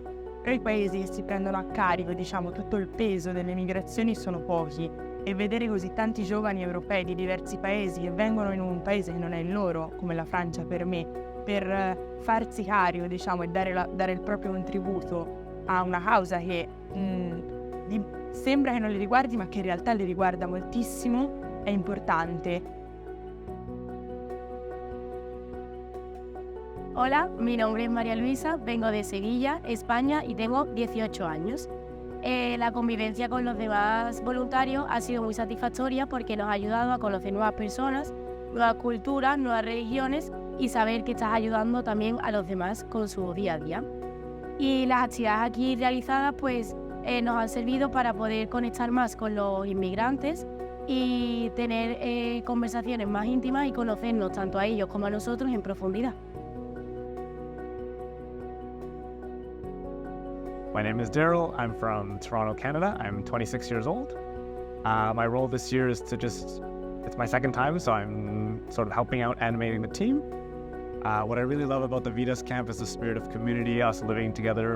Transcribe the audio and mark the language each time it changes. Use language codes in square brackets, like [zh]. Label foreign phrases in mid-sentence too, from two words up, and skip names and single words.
[it] Però i paesi che si prendono a carico, diciamo, tutto il peso delle migrazioni sono pochi e vedere così tanti giovani europei di diversi paesi che vengono in un paese che non è il loro, come la Francia per me, per farsi carico, diciamo, e dare il proprio contributo a una causa che sembra che non li riguardi ma che in realtà li riguarda moltissimo, è importante. [es] Hola, mi nombre es María Luisa, vengo de Sevilla, España y tengo 18 años. La convivencia con los demás voluntarios ha sido muy satisfactoria porque nos ha ayudado a conocer nuevas personas, nuevas culturas, nuevas religiones y saber que estás ayudando también a los demás con su día a día. Y las actividades aquí realizadas pues nos han servido para poder conectar más con los inmigrantes y tener conversaciones más íntimas y conocernos tanto a ellos como a nosotros en profundidad. [en] My name is Daryl. I'm from Toronto, Canada. I'm 26 years old. My role this year is it's my second time, so I'm sort of helping out animating the team. What I really love about the Vides camp is the spirit of community, us living together.